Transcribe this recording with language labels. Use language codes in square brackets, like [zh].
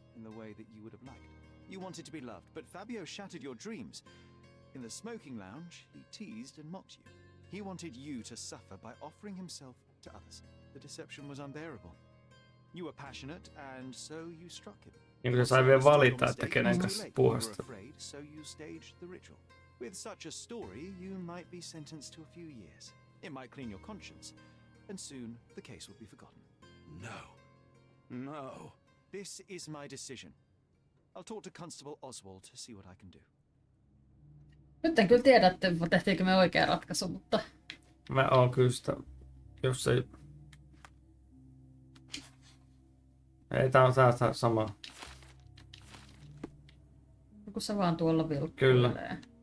[en] in the way that you would have liked. You wanted to be loved, but Fabio shattered your dreams. In the smoking lounge, he teased and mocked you. He wanted you to suffer by offering himself to others. The deception was unbearable. You were passionate, and so you struck him. [fi] Niin kuin se sai vielä valita, että kenen kanssa puuhasta. [en] So you staged the ritual. With such a story, you might be sentenced to a few years. It might clean your conscience, and soon the case will be forgotten. No. This is my decision. I'll talk to Constable Oswald to see what I can do. [fi] Nyt en kyllä tiedä, että tehtiinkö me oikea ratkaisu, mutta... Mä oon kyllä sitä, jos ei... Ei, tää on sama. Kun se vaan tuolla vilkkuilee. Kyllä.